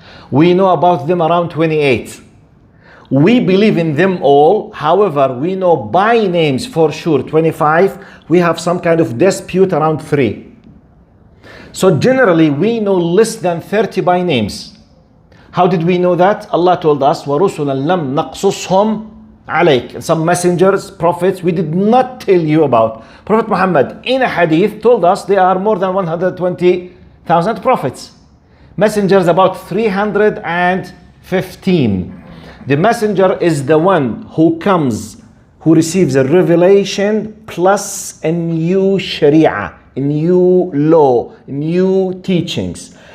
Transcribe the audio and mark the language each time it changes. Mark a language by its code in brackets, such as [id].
[en] We know about them around 28. We believe in them all. However, we know by names for sure 25. We have some kind of dispute around 3. So generally, we know less than 30 by names. How did we know that? Allah told us, [ar] وَرُسُلًا لَمْ نَقْصُصْهُمْ عَلَيْكَ. [en] Some messengers, prophets, we did not tell you about. Prophet Muhammad, in a hadith, told us there are more than 120,000 prophets. Messengers, about 315. The messenger is the one who comes, who receives a revelation plus a new sharia, a new law, new teachings.